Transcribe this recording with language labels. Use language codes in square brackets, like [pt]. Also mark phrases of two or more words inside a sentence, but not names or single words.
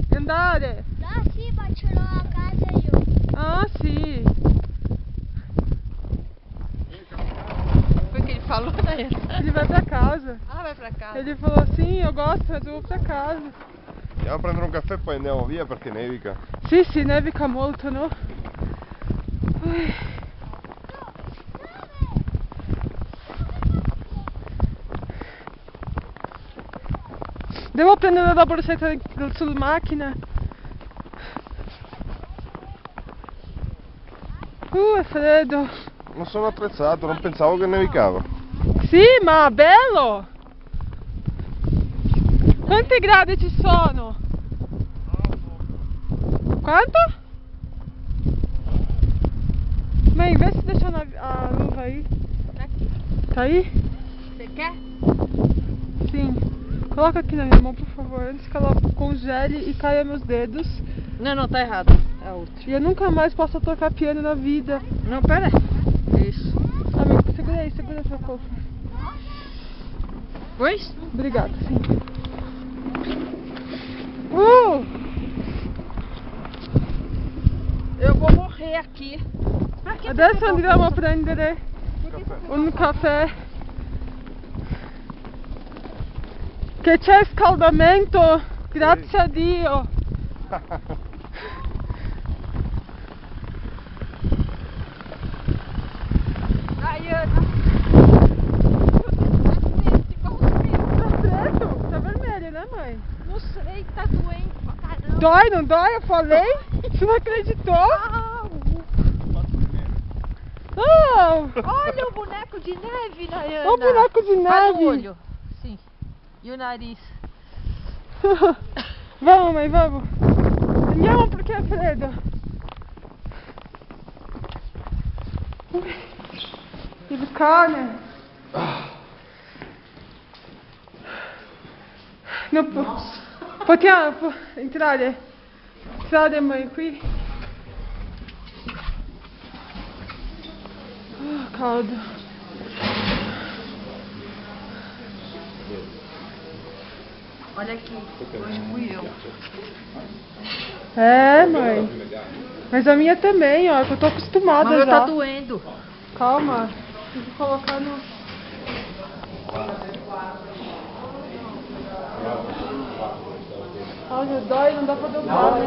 [it] No, sì, ma ce l'ho a casa io. Ah, sì. [pt] Foi o que ele falou, né? Ele vai pra casa. Ah, vai pra casa. Ele falou assim, eu gosto, mas eu vou pra casa. [it] Andiamo a prendere un caffè e poi andiamo via perché nevica. Sì, nevica molto, no? Devo prendere la borsetta sulla macchina. È freddo. Non sono attrezzato, non pensavo che nevicava. Sì, ma bello! Quanti gradi ci sono? Quanto? [pt] Mãe, vê se deixou a luva aí. Aqui. Tá aí? Você quer? Sim. Coloca aqui na minha mão, por favor, antes que ela congele e caia meus dedos. Não, tá errado. É outro. E eu nunca mais posso tocar piano na vida. Não, pera aí. Isso. Amigo, segura aí, segura essa coisa. Pois? Obrigada, sim. Eu vou morrer aqui. [it] Adesso andiamo a prendere un caffè. Che c'è scaldamento, grazie a Dio. [pt] Nayana. Tá preto? Tá vermelho, né, mãe? Não sei, tá doendo pra caramba. Dói, não dói? Eu falei? Você não acreditou? Oh! Olha o boneco de neve, Nayana. Olha o boneco de Faz neve. o olho. Sim. E o nariz. Vamos, mãe, vamos. [it] Andiamo perché è freddo. Il cane. Non possiamo entrare mãe, qui. Caldo. [pt] Olha aqui, hoje fui eu. É, mãe. Mas a minha também, ó, que eu tô acostumada Mas já. tá doendo. Calma, tem que colocar no... Olha, dói, não dá pra dobrar, né?